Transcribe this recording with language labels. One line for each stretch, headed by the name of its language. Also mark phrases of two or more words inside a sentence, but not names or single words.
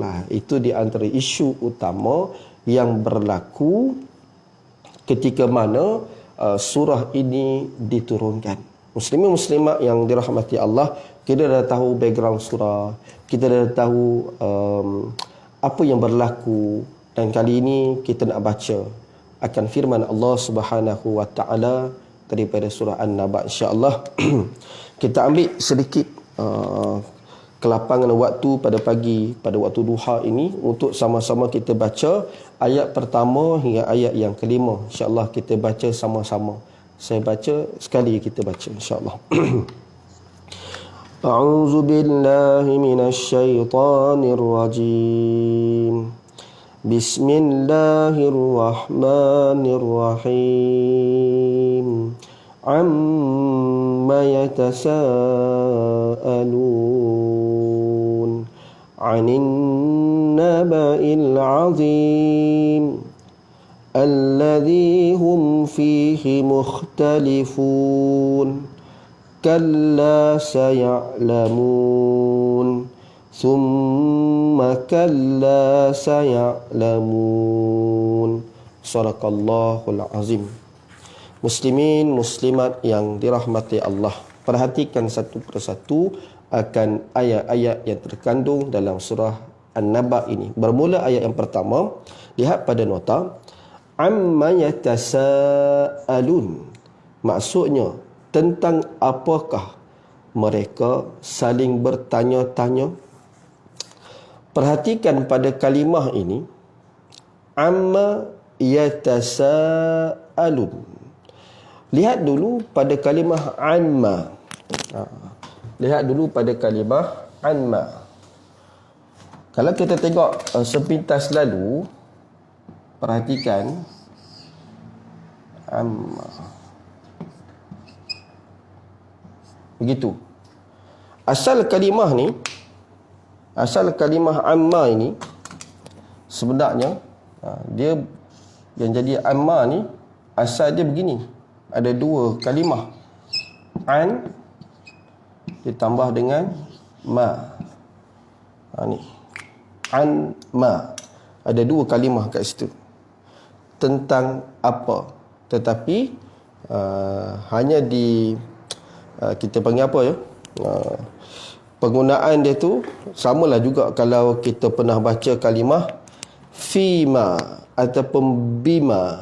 Malay: Itu di antara isu utama yang berlaku ketika mana surah ini diturunkan. Muslimin muslimat yang dirahmati Allah, kita dah tahu background surah, kita dah tahu apa yang berlaku, dan kali ini kita nak baca akan firman Allah
Arabic: سبحانه وتعالى
Malay: daripada surah An-Naba,
Arabic: إن شاء الله.
Malay: Kita ambil sedikit kelapangan waktu pada pagi, pada waktu duha ini untuk sama-sama kita baca ayat pertama hingga ayat yang kelima.
Arabic: إن شاء الله
Malay: kita baca sama-sama. Saya baca sekali, kita baca
Arabic: إن شاء الله. أعوذ بالله من الشيطان الرجيم. بسم الله الرحمن الرحيم. عم يتساءلون عن النبإ العظيم الذي هم فيه مختلفون كلا سيعلمون ثم كلا سيعلمون. صدق الله العظيم.
Malay: Muslimin muslimat yang dirahmati Allah, perhatikan satu persatu akan ayat-ayat yang terkandung dalam surah An-Naba ini. Bermula ayat yang pertama, lihat pada nota,
Arabic: عم يتساءلون.
Malay: Maksudnya, tentang apakah mereka saling bertanya-tanya. Perhatikan pada kalimah ini,
Arabic: عم يتساءلون.
Malay: Lihat dulu pada kalimah amma. Lihat dulu pada kalimah amma. Kalau kita tengok sepintas lalu, perhatikan amma. Begitu. Asal kalimah ni, asal kalimah amma ini sebenarnya dia yang jadi amma ni asal dia begini. Ada dua kalimah, an ditambah dengan ma. Ni
Arabic: عن ما,
Malay: ada dua kalimah kat situ tentang apa, tetapi hanya di kita panggil apa ya, penggunaan dia tu samalah juga kalau kita pernah baca kalimah fima ataupun bima.